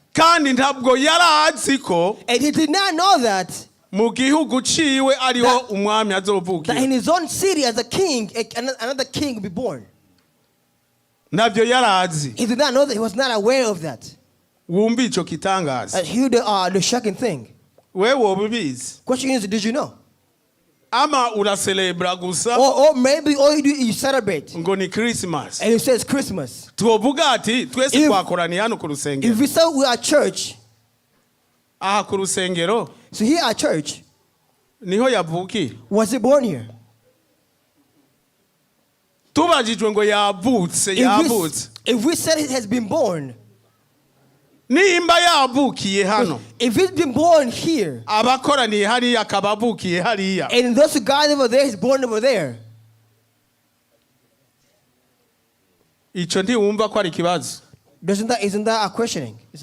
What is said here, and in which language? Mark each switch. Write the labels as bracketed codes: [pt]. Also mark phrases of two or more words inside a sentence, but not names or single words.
[rn] kandi ntabwo yarazi ko [en] And he did not know that [rn] mu gihugu ciwe ariho umwami [en] that [rn] azovukira. [en] in his own city as a king, another king will be born. [rn] Ntabyo yarazi. [en] He did not know that. He was not aware of that. [rn] Wumva ico kitangaza. [en] Hear the shocking thing. [rn] Wewe wobibizi. [en] Question is, did you know? [rn] Ama uracelebra gusa [en] Or maybe all you do is you celebrate. [rn] ngo ni Christmas. [en] And it says Christmas. [rn] Tuvuga ati twese twakoraniye hano ku rusengero. [en] If we say we are church, [rn] Aha ku rusengero [en] so here at church, [rn] niho yavukiye. [en] was he born here? [rn] Tubajijwe ngo yavutse. [en] If we said he has been born, [rn] Nimba yavukiye hano. [en] if he's been born here, [rn] Abakoraniye hariya akabavukiye hariya. [en] and those guys over there, he's born over there, [rn] Ico ntiwumva ko ari ikibazo. [en] isn't that a questioning?